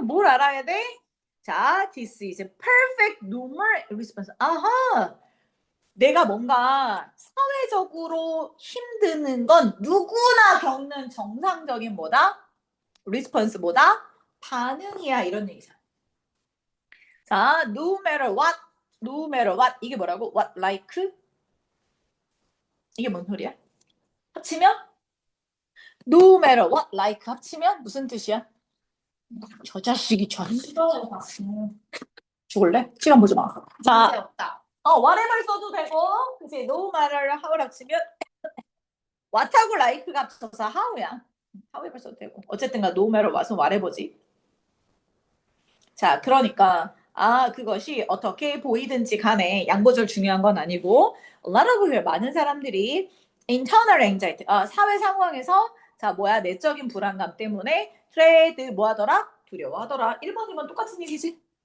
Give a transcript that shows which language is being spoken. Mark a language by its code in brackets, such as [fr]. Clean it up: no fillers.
[en] 뭘 알아야 돼? 자, this is a perfect normal response. 아하. [ko] 내가 뭔가 사회적으로 힘드는 건 누구나 겪는 정상적인 뭐다? response 뭐다? 반응이야 이런 얘기잖아. [en] 자, no matter what, no matter what [ko] 이게 뭐라고? [en] What like? [ko] 이게 뭔 소리야? 합치면 [en] no matter what like [ko] 합치면 무슨 뜻이야? 저 자식이 시간을 봤어. 죽을래? 시간 보지 마. 문제 자, 없다. whatever 써도 되고, 그치? [en] no matter how [ko] 를 합치면 what하고 like가 합쳐서 how야. however 써도 되고. 어쨌든가 [en] no matter what [ko] 은 whatever지. 자, 그러니까 그것이 어떻게 보이든지 간에 양보절 중요한 건 아니고 a lot of 많은 사람들이 [en] internal anxiety, [ko] 사회 상황에서 내적인 불안감 때문에 dread 뭐하더라? 두려워하더라. 1번, 2번 똑같은 얘기지.